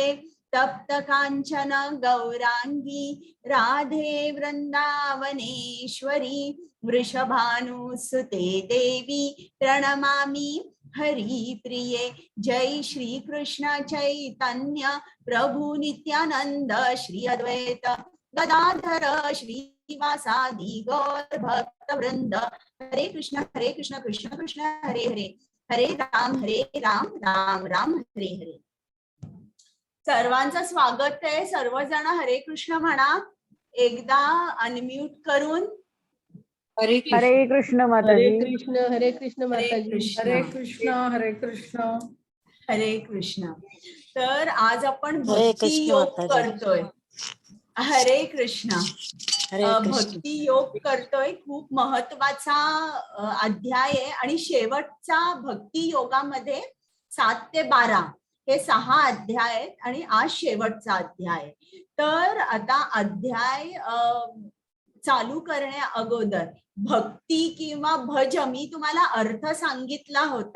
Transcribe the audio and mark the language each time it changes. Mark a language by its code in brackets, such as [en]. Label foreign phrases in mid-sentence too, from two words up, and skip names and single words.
[sa] तप्त कांचन गौरांगी राधे वृंदावनेश्वरी वृषभानुसुते देवी प्रणमामि हरिप्रिये. जय श्री कृष्ण चैतन्य प्रभु नित्यानंद श्री अद्वैत गदाधर श्रीवासादि गौर भक्त वृंद. हरे कृष्ण कृष्ण कृष्ण हरे हरे, हरे राम राम राम हरे हरे. [mr] सर्वांचं स्वागत आहे. सर्वजण हरे कृष्ण म्हणा एकदा अनम्यूट करून. हरे कृष्ण माताजी. हरे कृष्ण माताजी. हरे कृष्ण हरे कृष्ण. तर आज आपण भक्ती योग करतोय. हरे कृष्ण. भक्ती योग करतोय. खूप महत्वाचा अध्याय आहे आणि शेवटचा भक्ती योगामध्ये 7 ते 12 हे 6 अध्याय आहेत आणि आज शेवटचा अध्याय. तर आता अध्याय चालू करण्या अगोदर भक्ती किंवा भज मी तुम्हाला अर्थ सांगितला होता.